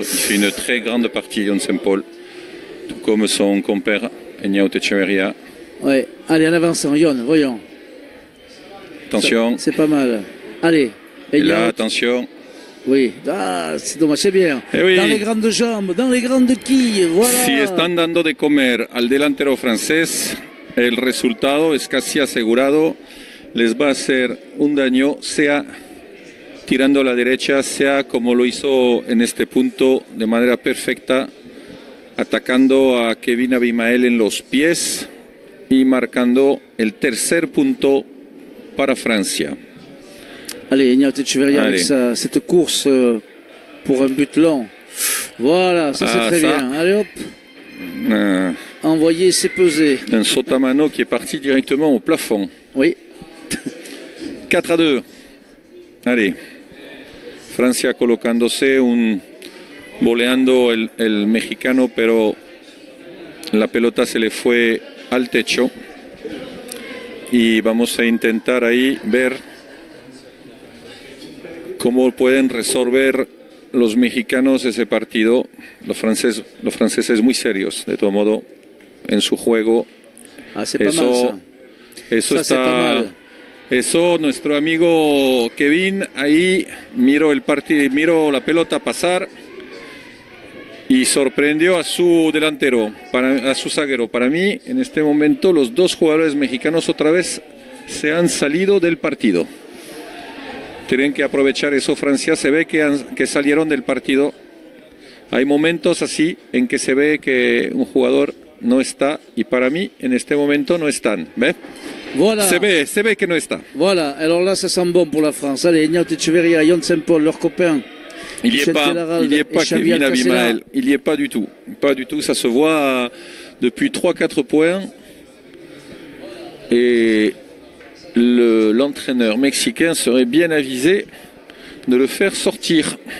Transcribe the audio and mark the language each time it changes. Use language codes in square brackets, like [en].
[fr] Il fait une très grande partie, Jon Saint-Paul. Tout comme son compère, Enyao Echeverria. Ouais, allez, en avançant, Jon, voyons. Attention. C'est pas mal. Allez. Et là, attention. Oui, c'est dommage, c'est bien. Oui. Dans les grandes jambes, dans les grandes quilles, voilà. [es] Si están dando de comer al delantero francés, el resultado es casi asegurado. Les va a hacer un daño, sea tirando a la derecha, sea como lo hizo en este punto de manera perfecta, atacando a Kevin Abimael en los pies y marcando el tercer punto para Francia. Allez, Enyao Echeverria avec cette course pour un but long. Voilà, ça c'est très bien. Allez hop. Envoyer, c'est peser. Un Sotamano qui est parti directement au plafond. Oui. 4-2. Allez. Francia colocándose, voleando el mexicano, pero la pelota se le fue al techo. Y vamos a intentar ahí ver cómo pueden resolver los mexicanos ese partido. Los franceses muy serios, de todo modo, en su juego. Eso está... Eso, nuestro amigo Kevin, ahí miro la pelota pasar y sorprendió a su delantero, a su zaguero. Para mí, en este momento, los dos jugadores mexicanos otra vez se han salido del partido. Tienen que aprovechar eso. Francia se ve que salieron del partido. Hay momentos así en que se ve que un jugador no está y para mí en este momento no están. ¿Ves? [fr] Voilà. [es] Se ve que no está. [fr] Voilà, alors là ça sent bon pour la France. Allez, Enyao Echeverria, Jon Saint-Paul, leurs copains. Il n'y est pas Kevin Abimael. Il n'y est pas du tout. Pas du tout. Ça se voit depuis 3-4 points. Et l'entraîneur mexicain serait bien avisé de le faire sortir.